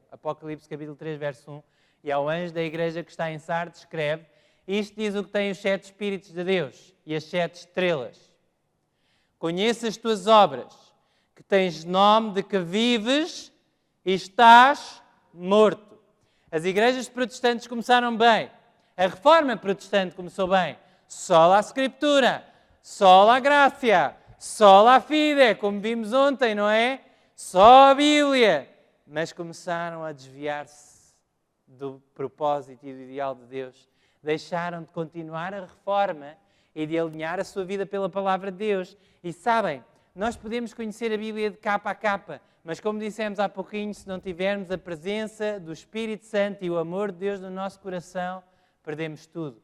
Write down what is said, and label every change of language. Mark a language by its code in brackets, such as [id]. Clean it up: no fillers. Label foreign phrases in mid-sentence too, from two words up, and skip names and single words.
[pt] Apocalipse capítulo 3, verso 1. E ao anjo da igreja que está em Sardes escreve: isto diz o que tem os 7 Espíritos de Deus e as 7 estrelas. Conheço as tuas obras, que tens nome de que vives e estás morto. As igrejas protestantes começaram bem. A reforma protestante começou bem. [la] Sola a Scriptura, sola a Gracia, sola a Fide, [pt] como vimos ontem, não é? Só a Bíblia. Mas começaram a desviar-se do propósito e do ideal de Deus. Deixaram de continuar a reforma e de alinhar a sua vida pela palavra de Deus. E sabem, nós podemos conhecer a Bíblia de capa a capa, mas como dissemos há pouquinho, se não tivermos a presença do Espírito Santo e o amor de Deus no nosso coração, perdemos tudo.